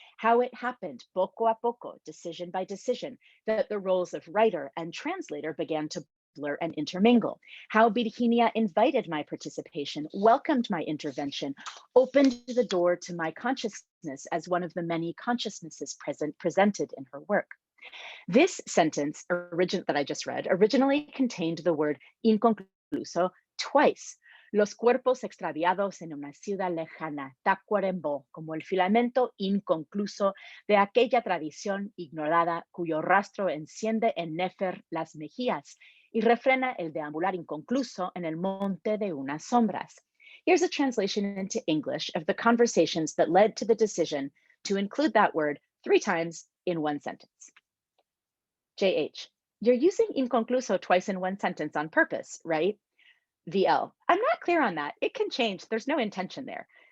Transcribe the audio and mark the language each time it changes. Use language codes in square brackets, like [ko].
[en] how it happened [es] poco a poco, [en] decision by decision, that the roles of writer and translator began to blur and intermingle, how Virginia invited my participation, welcomed my intervention, opened the door to my consciousness as one of the many consciousnesses presented in her work. This sentence that I just read originally contained the word inconcluso twice. [es] Los cuerpos extraviados en una ciudad lejana, Tacuarembó, como el filamento inconcluso de aquella tradición ignorada cuyo rastro enciende en Nefer las mejillas y refrena el deambular inconcluso en el monte de unas sombras. [en] Here's a translation into English of the conversations that led to the decision to include that word 3 times in one sentence. JH, you're using inconcluso twice in one sentence on purpose, right? VL, I'm not clear on that. It can change. There's no intention there.